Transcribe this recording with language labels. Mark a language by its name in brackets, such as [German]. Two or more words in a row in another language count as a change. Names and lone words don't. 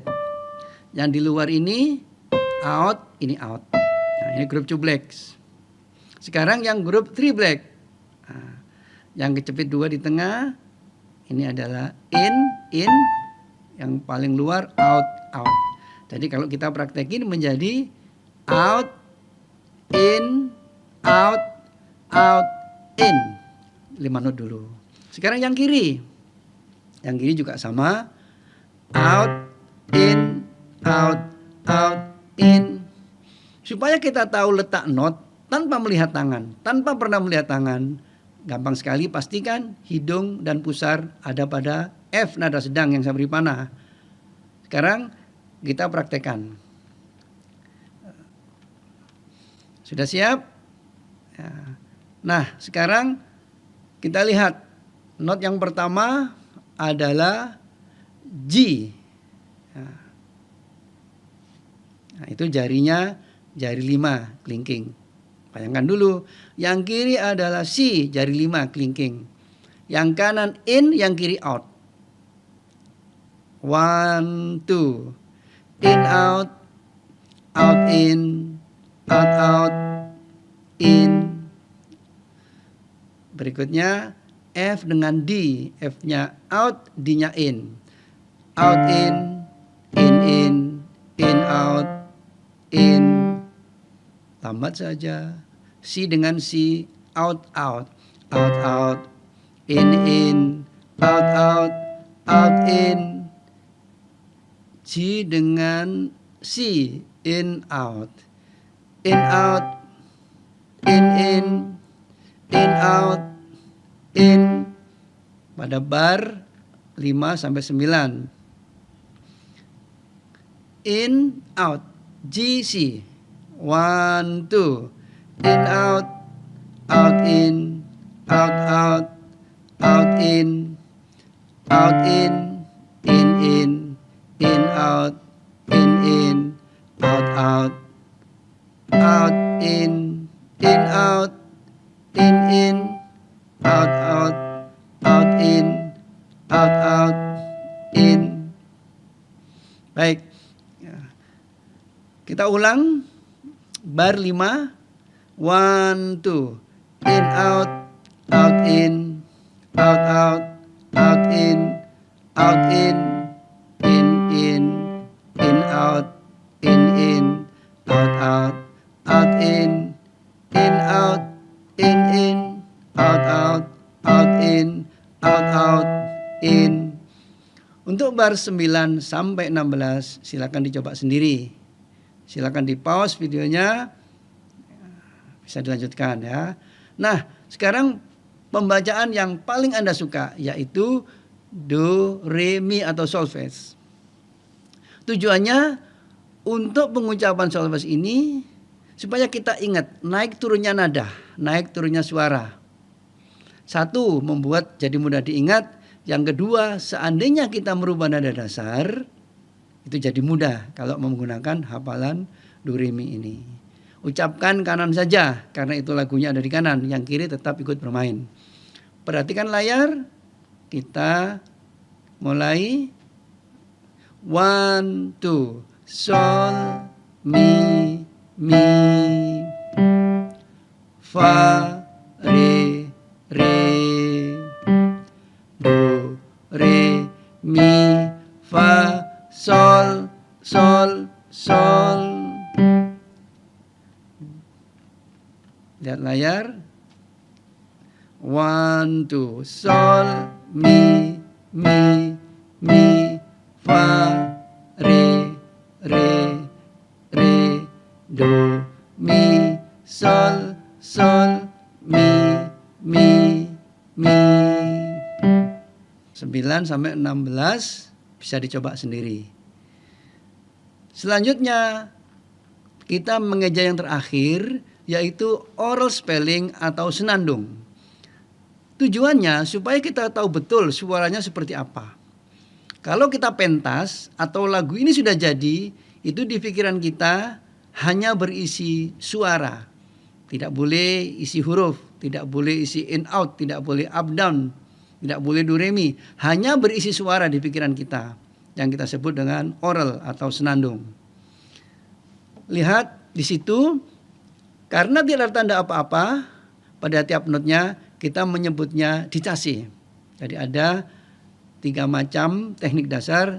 [Indonesian] Yang di luar ini out, ini out. Nah, ini [English] group 2 blacks. [Indonesian] Sekarang yang [English] group 3 black. [Indonesian] Nah, yang kejepit 2 di tengah, ini adalah in, yang paling luar [English] out, out. [Indonesian] Jadi kalau kita praktekin menjadi [English] out, in, out, out, in. [Indonesian] 5 not dulu. Sekarang yang kiri. Yang kiri juga sama. [English] Out, in, out, out, in. [Indonesian] Supaya kita tahu letak not tanpa melihat tangan. Tanpa pernah melihat tangan. Gampang sekali, pastikan hidung dan pusar ada pada F nada sedang yang saya beri panah. Sekarang kita praktekkan. Sudah siap? Nah, sekarang kita lihat not yang pertama adalah G. Nah, itu jarinya jari 5 kelingking. Bayangkan dulu, yang kiri adalah C, jari 5 kelingking. Yang kanan in, yang kiri out. [English] 1, 2. In, out, out, in, out, in. [Indonesian] Berikutnya F dengan D. F-nya out, D-nya in. [English] Out, in, in, out, in. [Indonesian] Lambat saja. [English] C dengan C, out, out, out, out, in, out, in. G dengan C, in, out, out, in, out, in. [Indonesian] Pada bar 5 sampai 9. [English] In, out, G, C. 1, 2. In, out, in, out, in, in, out, in, out, in, out, in, out, in, out, in. [Indonesian] Baik. Kita ulang. Bar 5. 1, 2. [English] In, out, in, out, in, in, out, in, out, in, out, in, out, in. [Indonesian] Untuk bar 9 sampai 16 silakan dicoba sendiri. Silakan di pause videonya, bisa dilanjutkan ya. Nah, sekarang pembacaan yang paling Anda suka yaitu do, re, mi atau solfege. Tujuannya untuk pengucapan solfege ini supaya kita ingat naik turunnya nada, naik turunnya suara. Satu, membuat jadi mudah diingat. Yang kedua, seandainya kita merubah nada dasar, itu jadi mudah kalau menggunakan hafalan do, re, mi ini. Ucapkan kanan saja karena itu lagunya ada di kanan, yang kiri tetap ikut bermain. Perhatikan layar, kita mulai. 1, 2. Sol, mi, fa, re, do, re, mi, fa, sol, sol. Lihat layar. 1, 2. Sol, mi, fa, re, do, mi, sol, mi. 9 sampai 16 bisa dicoba sendiri. Selanjutnya kita mengeja yang terakhir yaitu [English] oral spelling [Indonesian] atau senandung. Tujuannya supaya kita tahu betul suaranya seperti apa. Kalau kita pentas atau lagu ini sudah jadi, itu di pikiran kita hanya berisi suara. Tidak boleh isi huruf, tidak boleh isi [English] in out, [Indonesian] tidak boleh [English] up down, [Indonesian] tidak boleh do, re, mi. Hanya berisi suara di pikiran kita yang kita sebut dengan oral atau senandung. Lihat di situ, karena tidak ada tanda apa-apa pada tiap notnya, kita menyebutnya ditasi. Jadi ada 3 macam teknik dasar.